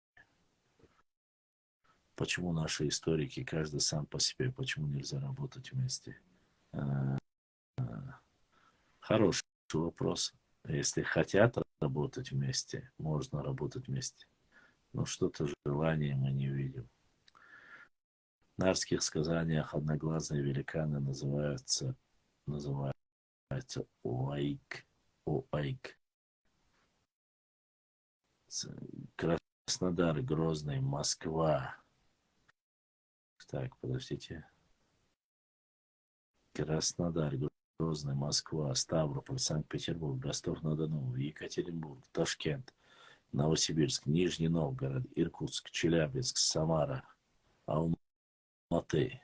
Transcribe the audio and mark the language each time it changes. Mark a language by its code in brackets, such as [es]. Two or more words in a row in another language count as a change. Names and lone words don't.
[ru] Почему наши историки, каждый сам по себе, почему нельзя работать вместе? А, Хороший вопрос. Если хотят работать вместе, можно работать вместе. Но что-то желание мы не видим. В нарских сказаниях одноглазые великаны называются Уайк. Уайк. Краснодар, Грозный, Москва. Так, подождите. Краснодар, Грозный, Москва, Ставрополь, Санкт-Петербург, Ростов-на-Дону, Екатеринбург, Ташкент, Новосибирск, Нижний Новгород, Иркутск, Челябинск, Самара, Алматы.